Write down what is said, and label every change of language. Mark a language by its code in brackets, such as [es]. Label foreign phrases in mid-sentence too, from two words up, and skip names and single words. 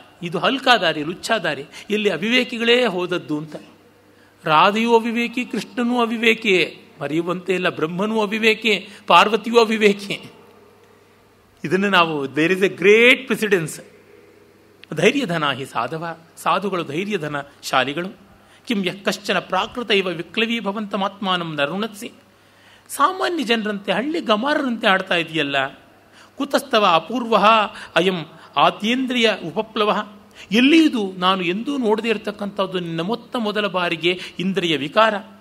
[kn] ಇದು ಹಲ್ಕಾ ದಾರಿ, ಲುಚ್ಚಾ ದಾರಿ, ಇಲ್ಲಿ ಅವಿವೇಕಿಗಳೇ ಹೋದದ್ದು ಅಂತ. ರಾಧೆಯೂ ಅವಿವೇಕಿ, ಕೃಷ್ಣನೂ ಅವಿವೇಕಿಯೇ, ಮರೆಯುವಂತೆ ಇಲ್ಲ. ಬ್ರಹ್ಮನೂ ಅವಿವೇಕಿ, ಪಾರ್ವತಿಯೂ ಅವಿವೇಕಿ. ಇದನ್ನು ನಾವು [en] there is a great precedence. [sa] ಧೈರ್ಯಧನ ಹಿ ಸಾಧವ. [kn] ಸಾಧುಗಳು ಧೈರ್ಯಧನ ಶಾಲಿಗಳು. [sa] ಕಿಂ ಯಃ ಕಶ್ಚನ ಪ್ರಾಕೃತ ಇವ ವಿಕ್ಲವೀಭವಂತಮಾತ್ಮಾನಂ ನರುಣತ್ಸಿ. [kn] ಸಾಮಾನ್ಯ ಜನರಂತೆ, ಹಳ್ಳಿ ಗಮಾರರಂತೆ ಆಡ್ತಾ ಇದೆಯಲ್ಲ. [sa] ಕುತಸ್ತವ ಅಪೂರ್ವ ಅಯಂ ಆತ್ಯೇಂದ್ರಿಯ ಉಪಪ್ಲವ. [kn] ಎಲ್ಲಿ ಇದು ನಾನು ಎಂದೂ ನೋಡದೇ ಇರತಕ್ಕಂಥದ್ದು ನಿನ್ನ ಮೊದಲ ಬಾರಿಗೆ ಇಂದ್ರಿಯ ವಿಕಾರ.